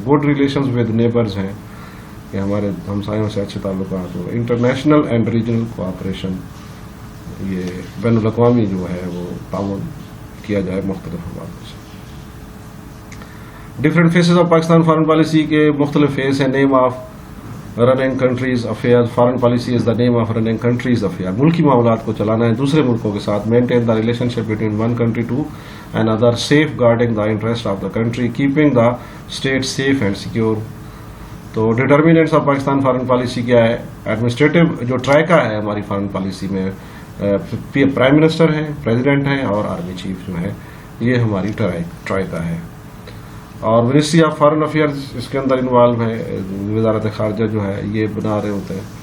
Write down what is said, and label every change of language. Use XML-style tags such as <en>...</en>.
<ur>Good relations with neighbours ہیں کہ ہمارے ہمسایوں سے اچھے تعلقات ہو. انٹرنیشنل اینڈ ریجنل کوآپریشن، یہ بین الاقوامی جو ہے وہ تعاون کیا جائے مختلف حوالوں سے.</ur> <en>Different faces of Pakistan foreign policy کے مختلف face ہیں. Name of running countries affair. Foreign policy is the name of running countries affair.</en> <ur>ملکی معاملات کو چلانا ہے دوسرے ملکوں کے ساتھ.</ur> <en>Maintain the relationship between one country to and other, safeguarding the interest of the country, keeping the state safe and secure.</en> <ur>تو ڈٹرمیننٹس آف پاکستان فارن پالیسی کیا ہے؟ ایڈمنسٹریٹو جو ٹرائکا ہے ہماری فارن پالیسی میں، پرائم منسٹر ہیں، president ہیں اور آرمی چیف جو ہے، یہ ہماری ٹرائکا ہے. اور منسٹری آف فارن افیئرز اس کے اندر انوالو ہے، وزارت خارجہ جو ہے یہ بنا رہے ہوتے ہیں.</ur>